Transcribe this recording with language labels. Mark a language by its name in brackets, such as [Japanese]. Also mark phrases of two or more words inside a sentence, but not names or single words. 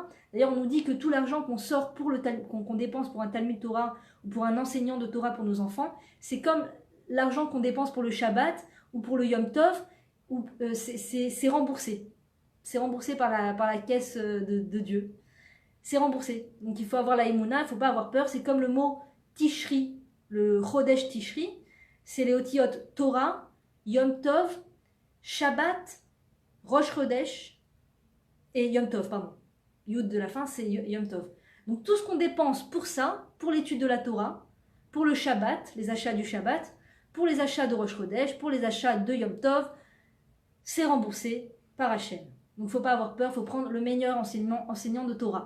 [French] D'ailleurs, on nous dit que tout l'argent qu'on sort qu'on dépense pour un Talmud Torah ou pour un enseignant de Torah pour nos enfants, c'est comme l'argent qu'on dépense pour le Shabbat ou pour le Yom Tov, c'est remboursé. C'est remboursé par la caisse de Dieu. C'est remboursé. Donc il faut avoir la Emouna, il ne faut pas avoir peur. C'est comme le mot Tishri, le Chodesh Tishri. C'est les otiyot Torah, Yom Tov, Shabbat, Rosh Chodesh et Yom Tov, pardon. Yud de la fin, c'est Yom Tov. Donc tout ce qu'on dépense pour ça, pour l'étude de la Torah, pour le Shabbat, les achats du Shabbat, pour les achats de Rosh Chodesh, pour les achats de Yom Tov, c'est remboursé par Hachem. Donc il ne faut pas avoir peur, il faut prendre le meilleur enseignant de Torah.